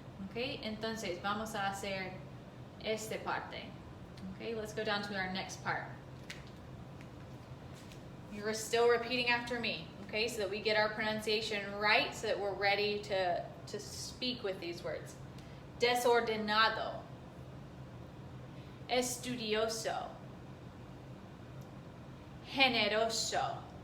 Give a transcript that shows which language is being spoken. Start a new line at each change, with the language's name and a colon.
Spanish: Okay, entonces vamos a hacer esta parte.
English: Okay, let's go down to our next part. You're still repeating after me, okay, so that we get our pronunciation right, so that we're ready to speak with these words.
Spanish: Desordenado, estudioso, generoso.